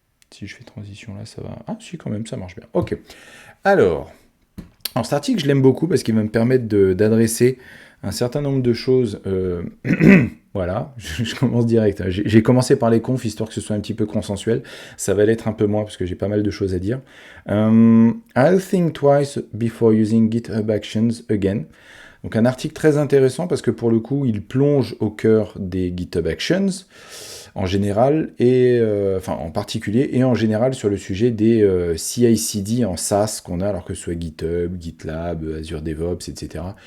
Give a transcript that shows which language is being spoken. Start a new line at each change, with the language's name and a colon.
French: Si je fais transition là, ça va. Ah si, quand même, ça marche bien. Ok. Alors cet article, je l'aime beaucoup parce qu'il va me permettre d'adresser un certain nombre de choses. Voilà, je commence direct. J'ai commencé par les confs, histoire que ce soit un petit peu consensuel. Ça va l'être un peu moins, parce que j'ai pas mal de choses à dire.
English: I'll think twice before using GitHub Actions again.
French: Donc un article très intéressant parce que pour le coup, il plonge au cœur des GitHub Actions en général, et enfin en particulier, et en général sur le sujet des CI/CD en SaaS qu'on a, alors que ce soit GitHub, GitLab, Azure DevOps, etc.